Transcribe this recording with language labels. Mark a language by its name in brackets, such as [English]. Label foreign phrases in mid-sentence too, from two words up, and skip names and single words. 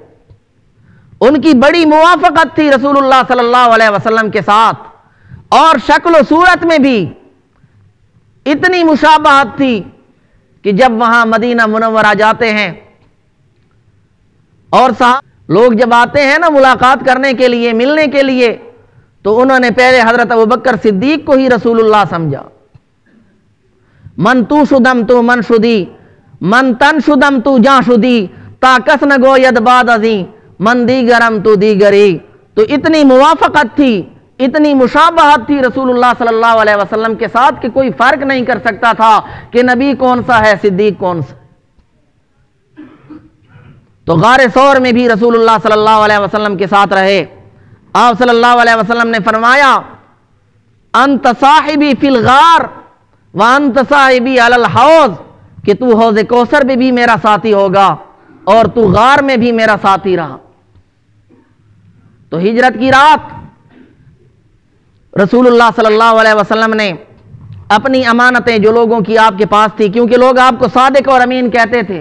[Urdu] ان کی بڑی موافقت تھی رسول اللہ [Arabic] صلی اللہ علیہ وسلم [Urdu] کے ساتھ، اور شکل و صورت میں بھی اتنی مشابہت تھی کہ جب وہاں مدینہ منورہ جاتے ہیں اور لوگ جب آتے ہیں نا ملاقات کرنے کے لیے، ملنے کے لیے، تو انہوں نے پہلے حضرت ابوبکر صدیق کو ہی رسول اللہ سمجھا۔ [Persian] من تو شدم تو من شدی، من تن شدم تو جاں شدی، تا کس نہ گوید بعد ازیں، من دیگرم تو دیگری۔ [Urdu] تو اتنی موافقت تھی، اتنی مشابہت تھی رسول اللہ [Arabic] صلی اللہ علیہ وسلم [Urdu] کے ساتھ کہ کوئی فرق نہیں کر سکتا تھا کہ نبی کون سا ہے، صدیق کون سا۔ تو غار ثور میں بھی رسول اللہ [Arabic] صلی اللہ علیہ وسلم [Urdu] کے ساتھ رہے۔ [Arabic] آپ صلی اللہ علیہ وسلم [Urdu] نے فرمایا [Arabic] انت صاحبی فی الغار وانت صاحبی علی الحوض، [Urdu] کہ تو حوض کوثر میں بھی میرا ساتھی ہوگا اور تو غار میں بھی میرا ساتھی رہا۔ تو ہجرت کی رات رسول اللہ [Arabic] صلی اللہ علیہ وسلم [Urdu] نے اپنی امانتیں جو لوگوں کی آپ کے پاس تھی، کیونکہ لوگ آپ کو صادق اور امین کہتے تھے۔